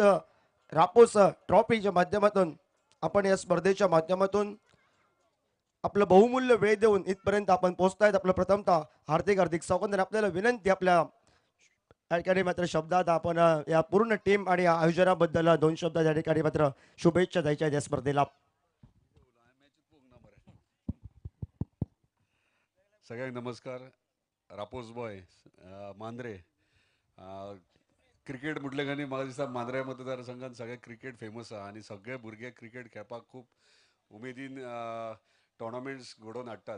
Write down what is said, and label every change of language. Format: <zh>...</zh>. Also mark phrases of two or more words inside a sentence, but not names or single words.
<mr>रापोस ट्रॉफीच्या माध्यमातून आपण या स्पर्धेच्या माध्यमातून आपलं बहुमूल्य वेळ देऊन इथपर्यंत आपण पोहोचतायत आपलं प्रथमतः हार्दिक हार्दिक स्वागत आणि आपल्याला विनंती आपल्या ठिकाणी मात्र शब्दात आपण या पूर्ण टीम आणि या आयोजनाबद्दल दोन शब्द या ठिकाणी मात्र शुभेच्छा द्यायच्या आहेत या स्पर्धेला</mr> <kok>सगळ्यांक नमस्कार रापोस बॉय मांद्रे क्रिकेट म्हटले गाणी म्हाका दिसता मांद्रे मतदारसंघात सगळे</kok> <en>cricket famous</en> <kok>आहा आणि सगळे भुरगे क्रिकेट खेळपाक खूब उमेदीन टोर्नामेंट्स घडोवन हाडटात</kok>